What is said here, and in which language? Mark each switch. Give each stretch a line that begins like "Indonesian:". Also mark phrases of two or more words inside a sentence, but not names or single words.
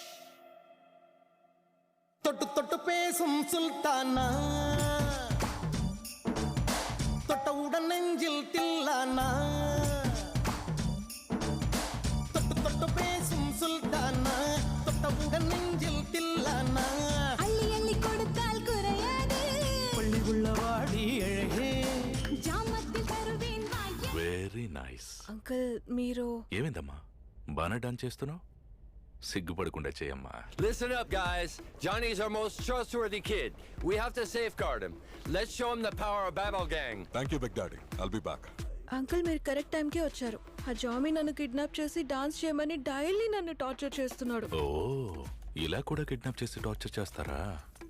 Tamil: தொட்டு தொட்டு பேசும் சுல்தானா தொட்டவுடன் நெஞ்சில் தில்லானா தொட்டு தொட்டு பேசும் சுல்தானா தொட்டவுடன் நெஞ்சில் தில்லானா அள்ளி அள்ளி கொடுத்தால் குறையாது பள்ளி உள்ளவாடி அழகே ஜாமத்தில் தருவேன் வாய.
English: very nice.
Telugu: అంకుల్ మీరు ఏమైందమ్మా, బాగా డాన్స్ చేస్తున్నావు? సిగ్గుపడకుండా చేయమ్మా.
English: Listen up, guys. Johnny's our most trustworthy kid. We have to safeguard him. Let's show him the power of Babel Gang. Thank you, Big Daddy. I'll be back.
Telugu: అంకుల్ మీరు కరెక్ట్ టైంకే వచ్చారు. ఆ జామీ నన్ను కిడ్నాప్ చేసి డాన్స్ చేయమని డైలీ నన్ను టార్చర్ చేస్తున్నాడు. ఓ, ఇలా కూడా కిడ్నాప్ చేసి టార్చర్ చేస్తారా?